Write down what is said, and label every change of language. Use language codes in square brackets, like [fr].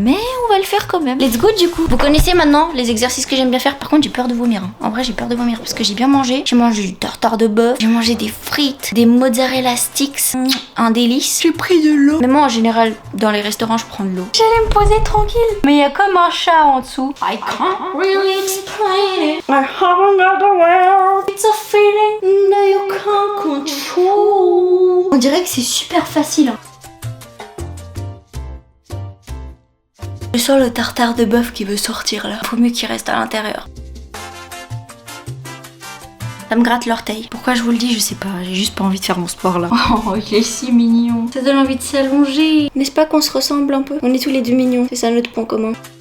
[fr] Mais on va le faire quand même. [en] Let's go [fr] du coup. Vous connaissez maintenant les exercices que j'aime bien faire. Par contre, j'ai peur de vomir. En vrai, j'ai peur de vomir parce que j'ai bien mangé. J'ai mangé du tartare de bœuf. J'ai mangé des frites, des mozzarella sticks. Un délice. J'ai pris de l'eau. Mais moi, en général, dans les restaurants, je prends de l'eau. J'allais me poser tranquille. Mais il y a comme un chat en dessous. [en] I can't really explain it. I haven't got the world. It's a feeling that you can't control. [fr] On dirait que c'est super facile. Je sens le tartare de bœuf qui veut sortir là. Faut mieux qu'il reste à l'intérieur. Ça me gratte l'orteil. Pourquoi je vous le dis, je sais pas. J'ai juste pas envie de faire mon sport là. Oh, il est si mignon. Ça donne envie de s'allonger. N'est-ce pas qu'on se ressemble un peu? On est tous les deux mignons. C'est ça notre point commun.